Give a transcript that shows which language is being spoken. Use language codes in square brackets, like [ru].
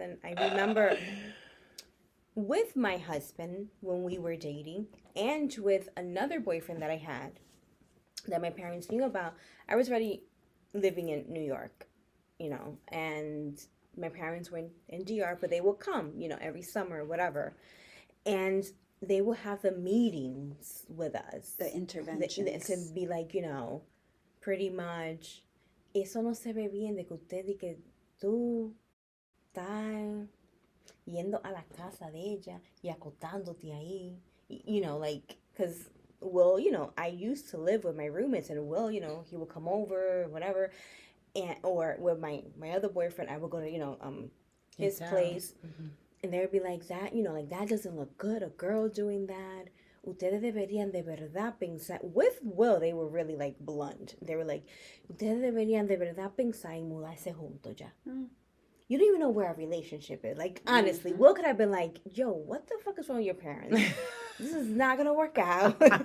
[en] And I remember with my husband when we were dating and with another boyfriend that I had that my parents knew about, I was already living in New York, and my parents were in DR, but they will come, every summer or whatever. And they will have the meetings with us. The interventions. To be like, pretty much, [es] eso no se ve bien de que usted y que tú, tal. yendo a la casa de ella y acostándote ahí. [en] You know, like, because Will, I used to live with my roommates, and Will, he would come over, whatever, and or with my other boyfriend, I would go to his place, and they would be like that, like that doesn't look good. A girl doing that. [es] Ustedes deberían de verdad pensar. [en] With Will, they were really like blunt. They were like, [es] ustedes deberían de verdad pensar en mudarse juntos ya. [en] You don't even know where our relationship is. Like, honestly, Will could have been like, yo, what the fuck is wrong with your parents? This is not going to work out.